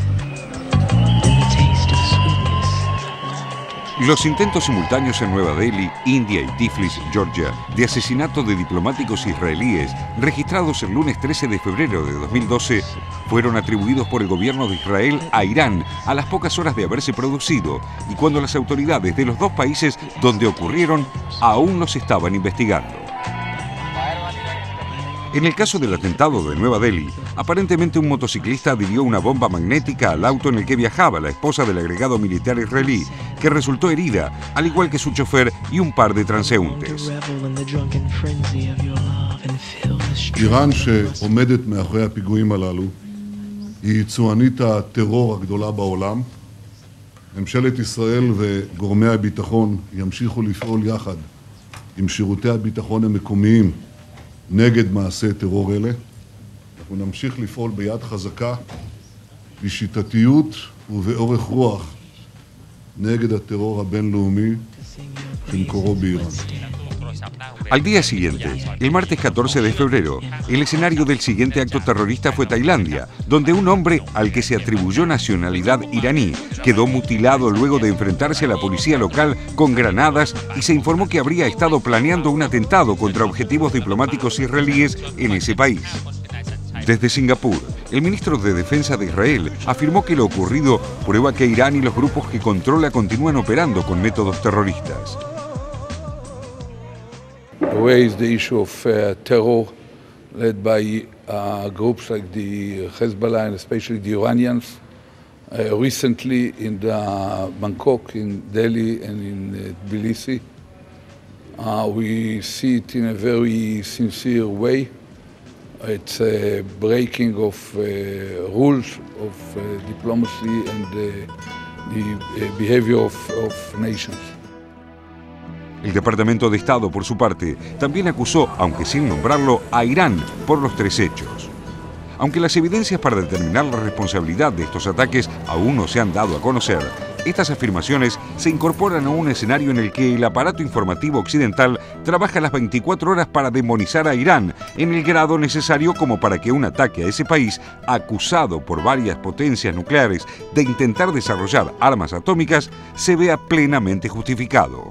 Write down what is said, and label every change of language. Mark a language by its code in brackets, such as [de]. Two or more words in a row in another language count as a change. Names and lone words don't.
[es] Los intentos simultáneos en Nueva Delhi, India y Tiflis, Georgia, de asesinato de diplomáticos israelíes registrados el lunes 13 de febrero de 2012 fueron atribuidos por el gobierno de Israel a Irán a las pocas horas de haberse producido y cuando las autoridades de los dos países donde ocurrieron aún los estaban investigando. En el caso del atentado de Nueva Delhi, aparentemente un motociclista adhirió una bomba magnética al auto en el que viajaba la esposa del agregado militar israelí, que resultó herida, al igual que su chofer y un par de transeúntes. [he] איראן שעומדת מאחורי הפיגועים הללו היא יצואנית הטרור הגדולה בעולם. ממשלת ישראל וגורמי הביטחון ימשיכו לפעול יחד עם שירותי הביטחון המקומיים נגד מעשי טרור אלה. אנחנו נמשיך לפעול ביד חזקה, בשיטתיות ובאורך רוח נגד הטרור הבינלאומי שמקורו באיראן. [es] Al día siguiente, el martes 14 de febrero, el escenario del siguiente acto terrorista fue Tailandia, donde un hombre al que se atribuyó nacionalidad iraní quedó mutilado luego de enfrentarse a la policía local con granadas y se informó que habría estado planeando un atentado contra objetivos diplomáticos israelíes en ese país. Desde Singapur, el ministro de Defensa de Israel afirmó que lo ocurrido prueba que Irán y los grupos que controla continúan operando con métodos terroristas. [en] Raised the issue of terror led by groups like the Hezbollah and especially the Iranians. Recently in Bangkok, in Delhi and in Tbilisi, we see it in a very sincere way. It's a breaking of rules of diplomacy and the behavior of nations. [es] El Departamento de Estado, por su parte, también acusó, aunque sin nombrarlo, a Irán por los 3 hechos. Aunque las evidencias para determinar la responsabilidad de estos ataques aún no se han dado a conocer, estas afirmaciones se incorporan a un escenario en el que el aparato informativo occidental trabaja las 24 horas para demonizar a Irán en el grado necesario como para que un ataque a ese país, acusado por varias potencias nucleares de intentar desarrollar armas atómicas, se vea plenamente justificado.